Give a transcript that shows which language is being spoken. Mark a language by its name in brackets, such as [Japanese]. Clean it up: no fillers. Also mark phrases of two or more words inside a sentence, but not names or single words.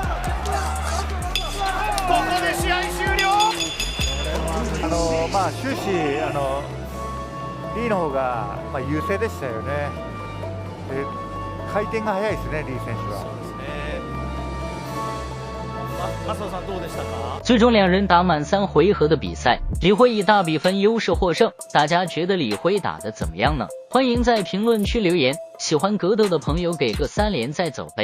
[Japanese] ここで試合終了。終始リーの方が優勢でしたよね。で回転が速いですね、リー選手は。麻生さんどうでしたか？ [Chinese] 最终两人打满3回合的比赛，李辉以大比分优势获胜。大家觉得李辉打得怎么样呢？欢迎在评论区留言，喜欢格斗的朋友给个3连再走呗。